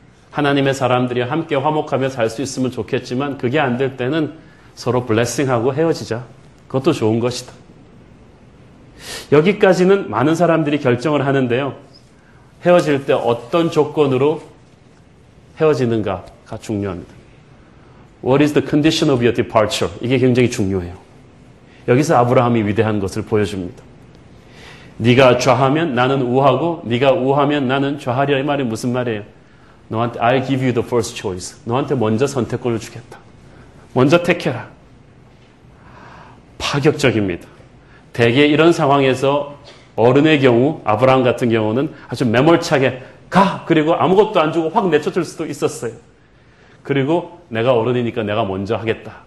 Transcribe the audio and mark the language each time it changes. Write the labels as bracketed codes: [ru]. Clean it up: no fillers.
[ko] 하나님의 사람들이 함께 화목하며 살 수 있으면 좋겠지만 그게 안 될 때는 서로 블레싱하고 헤어지자. 그것도 좋은 것이다. 여기까지는 많은 사람들이 결정을 하는데요. 헤어질 때 어떤 조건으로 헤어지는가가 중요합니다. [en] What is the condition of your departure? [ko] 이게 굉장히 중요해요. 여기서 아브라함이 위대한 것을 보여줍니다. 네가 좌하면 나는 우하고 네가 우하면 나는 좌하리라. 이 말이 무슨 말이에요? 너한테 [en] I'll give you the first choice. [ko] 너한테 먼저 선택권을 주겠다. 먼저 택해라. 파격적입니다. 대개 이런 상황에서 어른의 경우, 아브라함 같은 경우는 아주 매몰차게 가! 그리고 아무것도 안 주고 확 내쫓을 수도 있었어요. 그리고 내가 어른이니까 내가 먼저 하겠다.